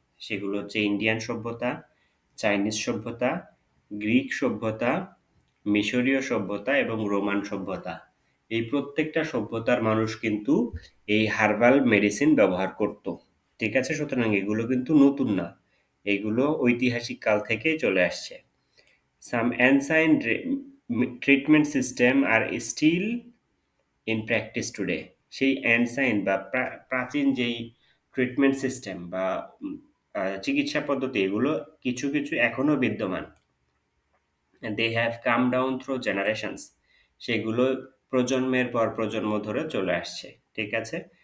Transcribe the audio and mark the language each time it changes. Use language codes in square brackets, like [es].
[bn] সেগুলো হচ্ছে ইন্ডিয়ান সভ্যতা, চাইনিজ সভ্যতা, গ্রিক সভ্যতা, মিশরীয় সভ্যতা এবং রোমান সভ্যতা। এই প্রত্যেকটা সভ্যতার মানুষ কিন্তু এই হার্বাল মেডিসিন ব্যবহার করত। ঠিক আছে? সুতরাং এগুলো কিন্তু নতুন না, এগুলো ঐতিহাসিক কাল থেকেই চলে আসছে। [en] Some ancient treatment system are still in practice today. [bn] সেই অ্যানসাইন বা প্রাচীন যেই ট্রিটমেন্ট সিস্টেম বা চিকিৎসা পদ্ধতি, এগুলো কিছু কিছু এখনো বিদ্যমান। [en] they have come down through generations, [bn] সেগুলো প্রজন্মের পর প্রজন্ম ধরে চলে আসছে। ঠিক আছে?